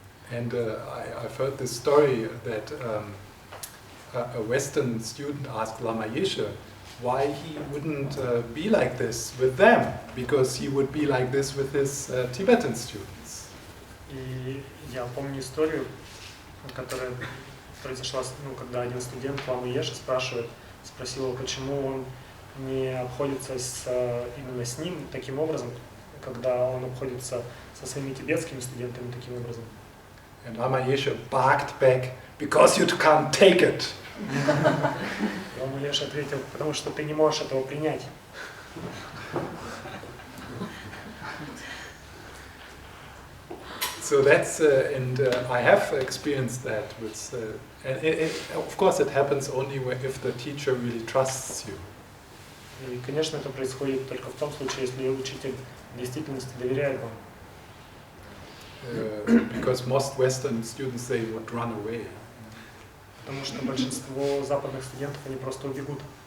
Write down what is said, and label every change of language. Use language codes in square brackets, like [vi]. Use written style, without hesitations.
[en] And I've heard this story that a Western student asked Lama Yeshe why he wouldn't be like this with them, because he would be like this with his Tibetan students. [ru] И я помню историю, которая произошла, когда один студент Ламы Еши спросил его, почему он не обходится именно с ним таким образом, когда он обходится со своими тибетскими студентами таким образом. [en] And Lama Yeshe barked back, because you can't take it. [ru] Лама Еши ответил, потому что ты не можешь этого принять. [en] So that's, and I have experienced that with, and of course it happens only if the teacher really trusts you. [ru] И, конечно, это происходит только в том случае, если учитель в действительности доверяет вам. [en] Because most Western students, they would run away. [ru] Потому что большинство западных студентов, они просто убегут.